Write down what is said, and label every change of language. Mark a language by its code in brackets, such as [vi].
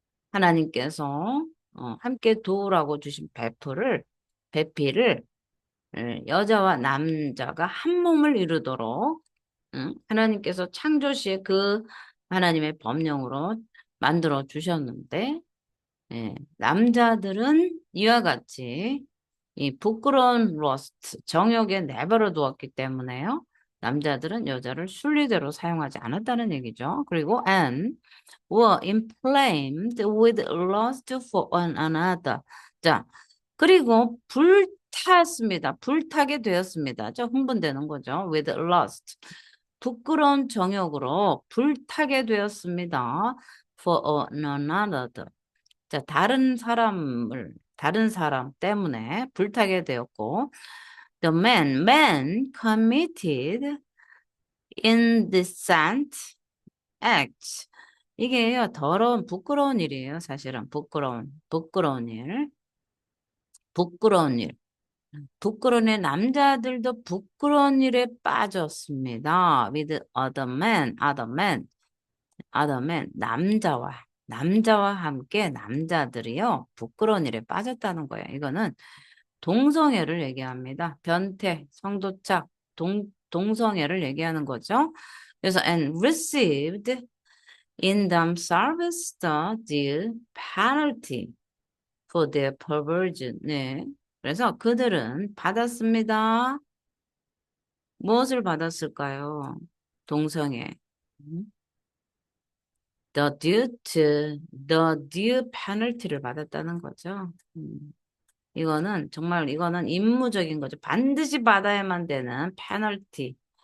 [ko] 하나님께서 함께 도우라고 주신 배필을 여자와 남자가 한 몸을 이루도록 하나님께서 창조 시에 그 하나님의 법령으로 만들어 주셨는데 남자들은 이와 같이 이 부끄러운 러스트, 정욕에 내버려 두었기 때문에요. 남자들은 여자를 순리대로 사용하지 않았다는 얘기죠. 그리고 [en] and were inflamed with lust for one another. [ko] 자, 그리고 불탔습니다. 불타게 되었습니다. 흥분되는 거죠. [en] with lust. [ko] 부끄러운 정욕으로 불타게 되었습니다. [en] for one another. [ko] 자, 다른 사람 때문에 불타게 되었고, [en] man committed indecent acts. [ko] 이게요, 부끄러운 일이에요, 사실은. 부끄러운 일. 부끄러운 일. 부끄러운 일, 남자들도 부끄러운 일에 빠졌습니다. [en] with other men, [ko] 남자와 함께 남자들이요, 부끄러운 일에 빠졌다는 거예요. 이거는 동성애를 얘기합니다. 변태, 성도착, 동성애를 얘기하는 거죠. 그래서 [en] and received in themselves the due penalty for their perversion. [ko] 네. 그래서 그들은 받았습니다. 무엇을 받았을까요? 동성애. [en] the due penalty [ko] 를 받았다는 거죠. 이거는 임무적인 거죠. 반드시 받아야만 되는 페널티.